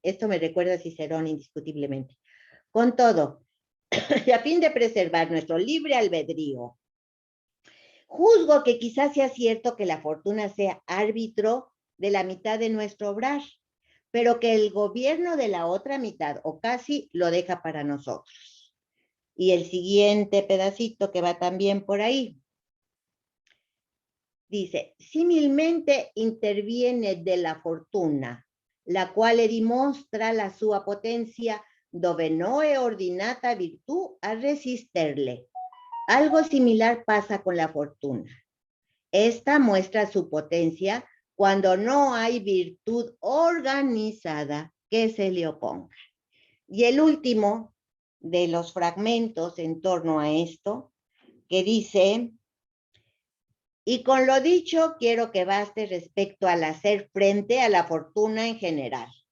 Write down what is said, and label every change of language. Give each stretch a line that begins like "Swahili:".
Spanish: Esto me recuerda a Cicerón indiscutiblemente. Con todo, y a fin de preservar nuestro libre albedrío, juzgo que quizás sea cierto que la fortuna sea árbitro de la mitad de nuestro obrar, pero que el gobierno de la otra mitad, o casi, lo deja para nosotros. Y el siguiente pedacito que va también por ahí. Dice,
Italian: similmente interviene de la fortuna, la quale dimostra la sua potencia, dove no è ordinata virtù a resisterle.
Spanish: Algo similar pasa con la fortuna. Esta muestra su potencia cuando no hay virtud organizada que se le oponga. Y el último de los fragmentos en torno a esto, que dice, y con lo dicho quiero que baste respecto al hacer frente a la fortuna en general.